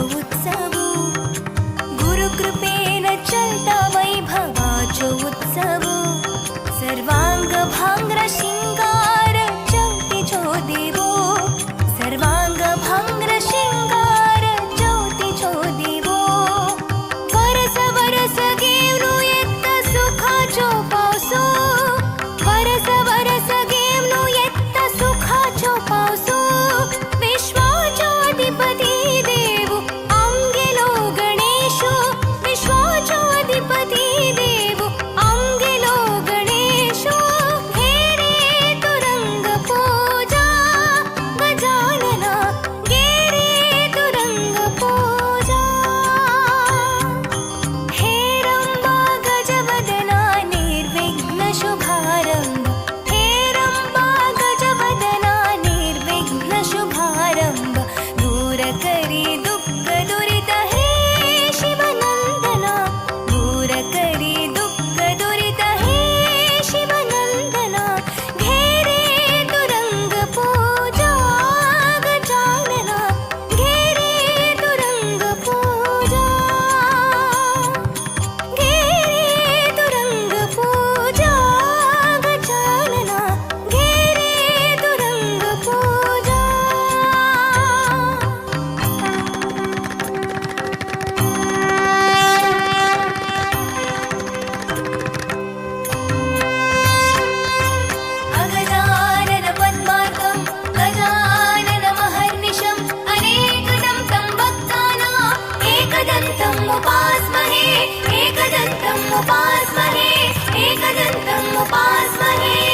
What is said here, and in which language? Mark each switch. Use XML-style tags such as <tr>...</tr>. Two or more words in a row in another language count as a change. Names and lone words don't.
<kok>उत्सव गुरुकृपेन चलता वैभवाचो उत्सव सर्वांग भांग्र शिंगार ज्योतिचो देवो सर्वांग भांग्र शिंगार ज्योतिचो देवो वरस वरस गेवनु येत्त सुखाचो पावसो वरस वरस गेवनु येत्त सुखाचो पावसो विश्वाचो अधिपती देव आमगेलो गणेशो विश्वाचो अधिपती देव आमगेलो गणेशो घेरे तू रंग पूजा गजानना घेरे तू रंग पूजा हे रंबा गजवदना निर्विघ्न शुभारंभ हे रंबा गजवदना निर्विघ्न शुभारंभ दूर करी दुःख दुरित हे शिवनंदना दूर करी दुःख दुरित हे शिवनंदना घेरे तू रंग पूजा गजानना घेरे तू रंग पूजा घेरे तू रंग पूजा गजानना घेरे तू रंग पूजा</kok> <sa>अगजानन पद्मार्कं गजानन महर्निशम् अनेकदं तं भक्तानां एकदन्तम् उपास्महे एकदन्तम् उपास्महे एकदन्तम् उपास्महे</sa>